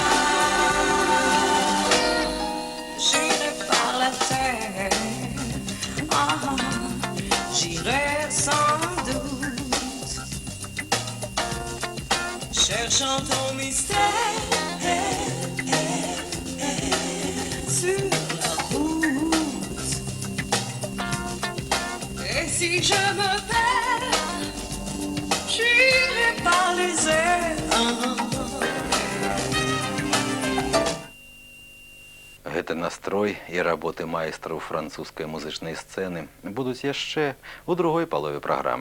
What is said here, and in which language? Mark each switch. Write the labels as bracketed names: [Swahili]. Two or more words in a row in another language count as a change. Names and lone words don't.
[French] J'irai par la terre, ah, j'irai sans doute, cherchant ton mystère sur la route. Et si je me perds, j'irai par les airs. [Belarusian] Гэты настрой і работы майстраў французскай музычнай сцэны будуць яшчэ ў другой палове праграмы.